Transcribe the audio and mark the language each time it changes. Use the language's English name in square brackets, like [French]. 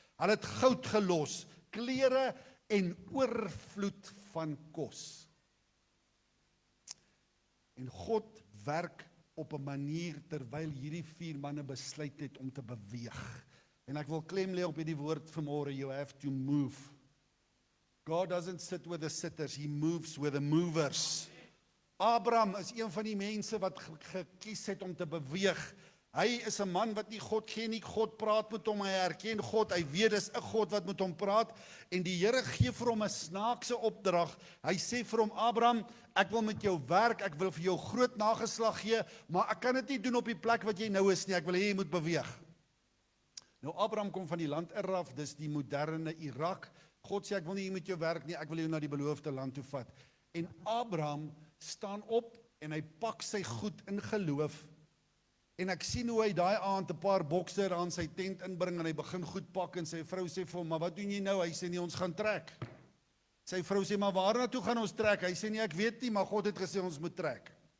[Afrikaans] Hulle het goud gelos, klere en oorvloed van kos. En God werk op 'n manier terwyl hierdie 4 manne besluit het om te beweeg. En ek wil klem lê op hierdie woord vanmôre, [English] you have to move. God doesn't sit with the sitters, he moves with the movers. [Afrikaans] Abraham is een van die mense wat gekies het om te beweeg. Hy is 'n man wat nie God ken nie, God praat met hom, hy herken God, hy weet dis 'n God wat met hom praat, en die Here gee vir hom 'n snaakse opdrag. Hy sê vir hom, Abraham, ek wil met jou werk, ek wil vir jou groot nageslag gee, maar ek kan dit nie doen op die plek wat jy nou is nie, ek wil hê jy moet beweeg. Nou Abraham kom van die land Araf, dis die moderne Irak. God sê, ek wil nie met jou werk nie, ek wil jou na die beloofde land toe vat. En Abraham staan op en hy pak sy goed in geloof En ek sien hoe hy daai aand 'n paar bokse aan sy tent inbring en hy begin goed pak en sy vrou sê vir hom, maar wat doen jy nou? Hy sê nee, ons gaan trek. Sy vrou sê, maar waarna toe gaan ons trek? Hy sê nee, ek weet nie, maar God het gesê ons moet trek.